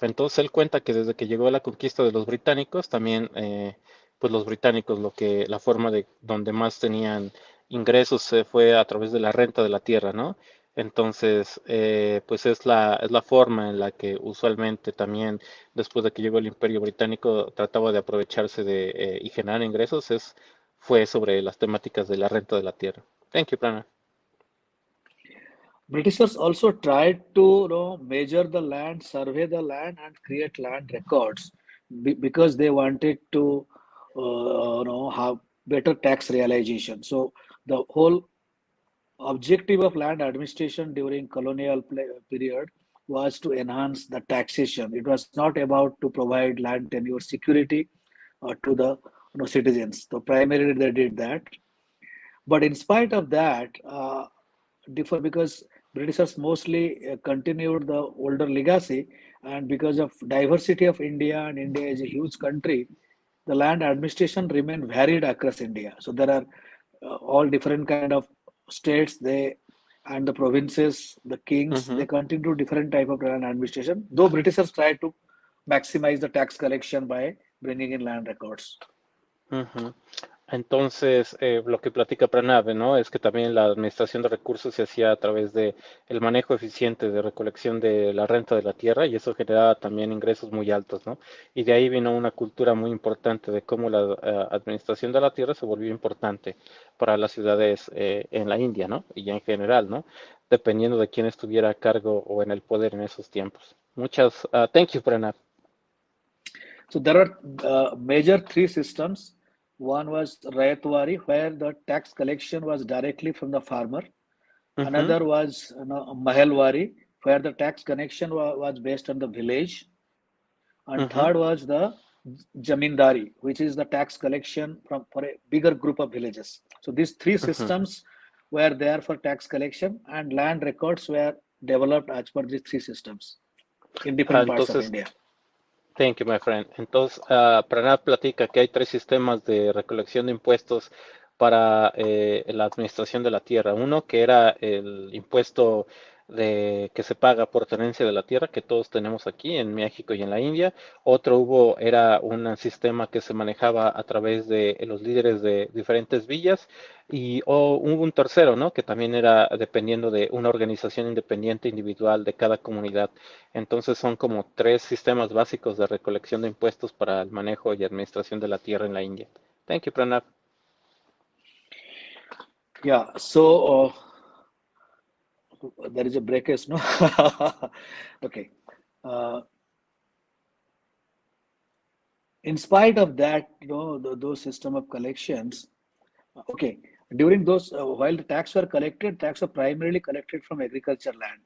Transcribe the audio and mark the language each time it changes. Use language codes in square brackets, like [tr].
[es] Entonces, él cuenta que desde que llegó la conquista de los británicos, también, pues los británicos, la forma de donde más tenían ingresos fue a través de la renta de la tierra, ¿no? Entonces, pues es la forma en la que usualmente también, después de que llegó el Imperio Británico, trataba de aprovecharse y generar ingresos, fue sobre las temáticas de la renta de la tierra. [en] Thank you, Pranab. Britishers also tried to measure the land, survey the land, and create land records because they wanted to have better tax realization. So the whole objective of land administration during colonial period was to enhance the taxation. It was not about to provide land tenure security to the citizens. So primarily they did that. But in spite of that, differ because Britishers mostly continued the older legacy, and because of diversity of India, and India is a huge country, the land administration remained varied across India. So there are all different kind of states. They and the provinces, the kings, they Ujú. continue different type of land administration. Though Britishers tried to maximize the tax collection by bringing in land records. Ujú. [es] Entonces, lo que platica Pranab, ¿no? Es que también la administración de recursos se hacía a través de el manejo eficiente de recolección de la renta de la tierra y eso generaba también ingresos muy altos, ¿no? Y de ahí vino una cultura muy importante de cómo la administración de la tierra se volvió importante para las ciudades en la India, ¿no? Y en general, ¿no? Dependiendo de quién estuviera a cargo o en el poder en esos tiempos. [en] Thank you, Pranab. So there are major three systems. One was Rayatwari, where the tax collection was directly from the farmer. Ujú, Another was Mahalwari, where the tax connection was based on the village. And ujú, third was the Jamindari, which is the tax collection for a bigger group of villages. So these three ujú. systems were there for tax collection, and land records were developed as per these three systems in different parts of [es] Entonces, [en] India. thank you, my friend. [es] Entonces, Pranab platica que hay tres sistemas de recolección de impuestos para la administración de la tierra. Uno que era el impuesto que se paga por tenencia de la tierra, que todos tenemos aquí en México y en la India. Era un sistema que se manejaba a través de los líderes de diferentes villas. Hubo un tercero, ¿no? Que también era dependiendo de una organización independiente individual de cada comunidad. Entonces son como tres sistemas básicos de recolección de impuestos para el manejo y administración de la tierra en la India. [en] Thank you, Pranab. Yeah, so there is a breakage, no? Okay. In spite of that, those system of collections, okay, during those, while the tax were collected, tax were primarily collected from agriculture land.